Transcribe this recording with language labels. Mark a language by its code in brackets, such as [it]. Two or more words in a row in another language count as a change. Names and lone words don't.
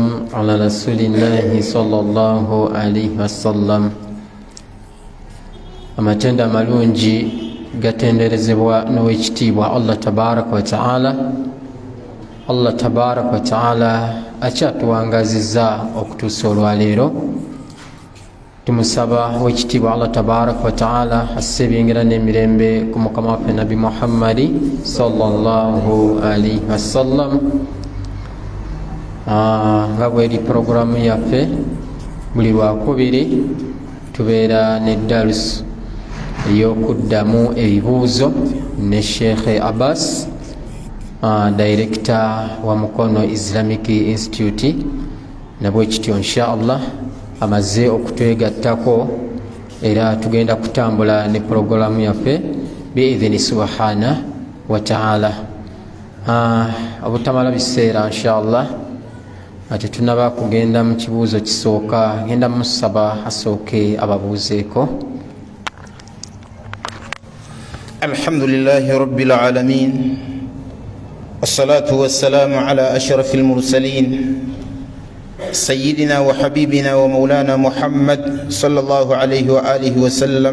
[ar] على رسول الله صلى الله عليه وسلم. [lg] amatenda amalungi gatenderezebwa n'owekitiibwa Allah [ar] تبارك وتعالى. [lg] Allah [ar] تبارك وتعالى [lg] akyatuwangazizza okutuusa olwaleero. Tumusaba owekitiibwa Allah [ar] تبارك وتعالى [lg] asse ebyengira n'emirembe ku mukama waffe Nabi Muhammadi [ar] صلى الله عليه وسلم. [lg] Nga bweri programu yaffe buli lwakubiri tubeera ne darus ey'okuddamu ebibuuzo ne Sheikh Abbas, director wa Mukono Islamic Institute. Nabwe kityo inshallah amaze okutwegattako era tugenda kutambula ne programu yaffe [ar] بإذنه سبحانه وتعالى. [lg] Obutamala biseera inshallah ate tunaba kugenda mu kibuuzo kisooka. Ngenda musaba asooke ababuuzeeko. [ar] الحمد لله رب العالمين والصلاة والسلام على أشرف المرسلين سيدنا وحبيبنا ومولانا محمد صلى الله عليه وآله وسلم.